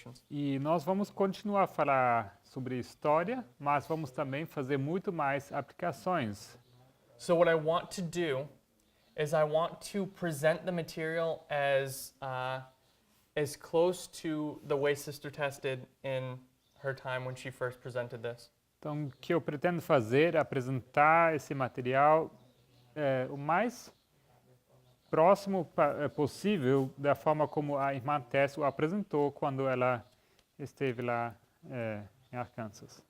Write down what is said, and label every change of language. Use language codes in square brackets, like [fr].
[pt] E nós vamos continuar a falar sobre história, mas vamos também fazer muito mais aplicações. [en] So what I want to do is I want to present the material as close to the way Sister Tess did in her time when she first presented this. [pt] Então, o que eu pretendo fazer é apresentar esse material o mais próximo possível da forma como a irmã Tess o apresentou quando ela esteve lá em Arkansas.